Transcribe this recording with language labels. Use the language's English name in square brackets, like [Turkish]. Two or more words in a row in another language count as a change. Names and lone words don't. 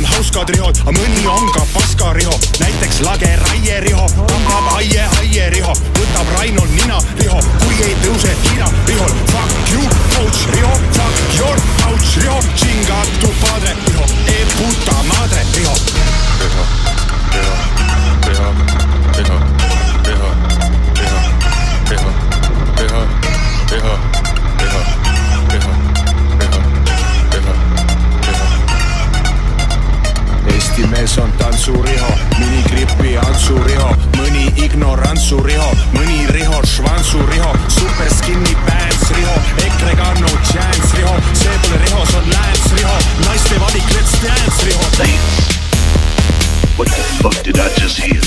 [Estonian] hauskad rihod, a mõni on ka paska riho. Näiteks lage raie riho, tapab aie riho, võtab Rainol nina riho, kui ei tõuse Hiina rihol. [English] Fuck you, coach riho, fuck your couch riho, [Spanish] chinga tu padre [English] riho, [Spanish] e puta madre [English] riho. [Estonian] Riho, riho, riho, riho, riho, riho, riho, riho, riho, riho, riho, riho, riho, riho. Eesti mees on tantsuriho, minigripi antsuriho, mõni ignorantsuriho, mõni riho, švantsuriho, [English] super skinny pants [Estonian] riho, EKRE-ga [English] no chance [Estonian] riho, see pole riho, see on lääns riho, naiste valik, [English] let's dance riho. Thanks. What the fuck did I just hear?